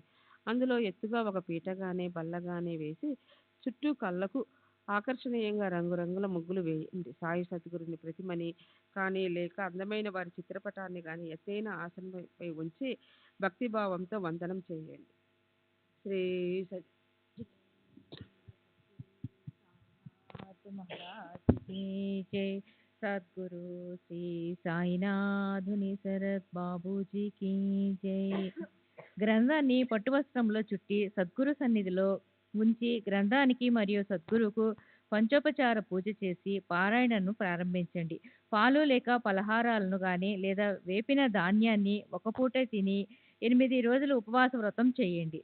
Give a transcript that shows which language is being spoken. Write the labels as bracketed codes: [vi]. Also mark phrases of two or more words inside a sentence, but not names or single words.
[te] అందులో ఎత్తుగా ఒక పీటగానే బల్లగానే వేసి చుట్టూ కళ్ళకు ఆకర్షణీయంగా రంగురంగుల ముగ్గులు వేయండి. సాయి సద్గురుని ప్రతిమని కానీ లేక అందమైన వారి చిత్రపటాన్ని కానీ ఎత్తైన ఆసనంపై ఉంచి భక్తిభావంతో వందనం చేయండి. శ్రీ [hi] महाराज की जय। सद्गुरु श्री సాయినాథుని శరత్ బాబూజీ की जय। [te] గ్రంథాన్ని పట్టువస్త్రంలో చుట్టి సద్గురు సన్నిధిలో ఉంచి గ్రంథానికి మరియు సద్గురుకు పంచోపచార పూజ చేసి పారాయణను ప్రారంభించండి. పాలు లేక పలహారాలను కానీ లేదా వేపిన ధాన్యాన్ని ఒక పూట తిని 8 రోజులు ఉపవాస వ్రతం చేయండి.